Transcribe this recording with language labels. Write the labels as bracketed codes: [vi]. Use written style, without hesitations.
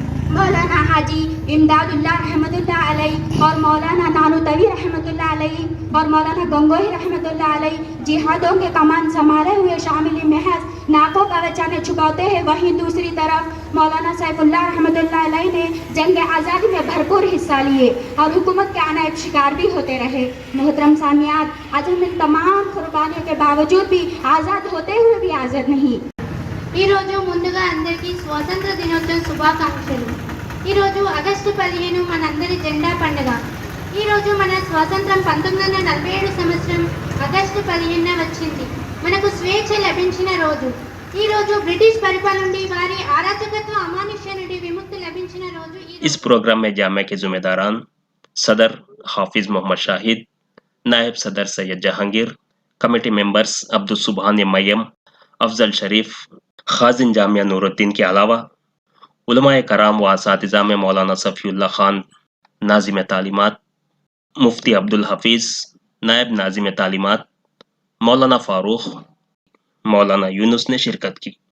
[ur] مولانا حاجی امداد اللہ رحمۃ اللہ علیہ اور مولانا نانوتوی رحمۃ اللہ علیہ اور مولانا گنگوہی رحمۃ اللہ علیہ جہادوں کے کمان سنبھالے ہوئے شامل محض ناکوں کا بچانے چھپاتے ہیں، وہیں دوسری طرف مولانا سیف اللہ رحمۃ اللہ علیہ نے جنگ آزادی میں بھرپور حصہ لیے اور حکومت کے عنایت شکار بھی ہوتے رہے۔ محترم سامعات، آج ہم ان تمام قربانیوں کے باوجود بھی آزاد ہوتے ہوئے بھی آزاد نہیں۔ [te] ఈరోజు ముందుగా అందరికీ స్వాతంత్ర దినోత్సవం శుభాకాంక్షలు। ఈరోజు ఆగస్టు 15 మనందరి జెండా పండుగ। ఈరోజు మన స్వాతంత్రం 1947 సంవత్సరం ఆగస్టు 15 వచ్చింది। మనకు స్వేచ్ఛ లభించిన రోజు ఈరోజు। బ్రిటిష్ పరిపాలన నుండి వారి అరాచకత్వ అమానుష్య నుండి విముక్తి లభించిన రోజు। [ur] اس پروگرام میں جامعہ کے ذمہ داران صدر حافظ محمد شاہد، نائب صدر سید جہانگیر، کمیٹی ممبرز عبدالسبحان میم، افضل شریف، خازن جامعہ نور الدین کے علاوہ علماء کرام و اساتذہ میں مولانا صفی اللہ خان ناظم تعلیمات، مفتی عبدالحفیظ نائب ناظم تعلیمات، مولانا فاروق، مولانا یونس نے شرکت کی۔